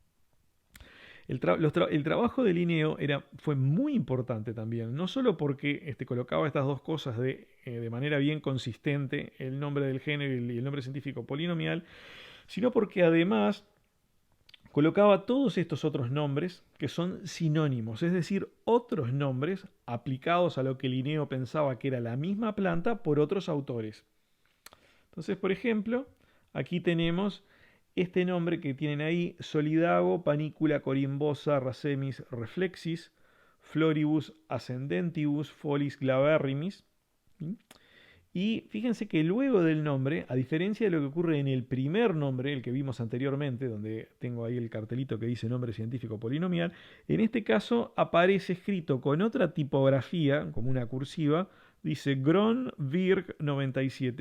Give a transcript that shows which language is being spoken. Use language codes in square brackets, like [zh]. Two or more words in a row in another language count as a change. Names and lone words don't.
[es] El trabajo de Linneo fue muy importante también, no solo porque colocaba estas dos cosas de manera bien consistente, el nombre del género y el nombre científico polinomial, sino porque además colocaba todos estos otros nombres que son sinónimos, es decir, otros nombres aplicados a lo que Linneo pensaba que era la misma planta por otros autores. Entonces, por ejemplo, aquí tenemos este nombre que tienen ahí, [la] Solidago, Panicula corimbosa, Racemis reflexis, Floribus ascendentibus, Folis glaberrimis. [es] ¿Sí? Y fíjense que luego del nombre, a diferencia de lo que ocurre en el primer nombre, el que vimos anteriormente, donde tengo ahí el cartelito que dice nombre científico polinomial, en este caso aparece escrito con otra tipografía, como una cursiva, dice Gronvirg 97.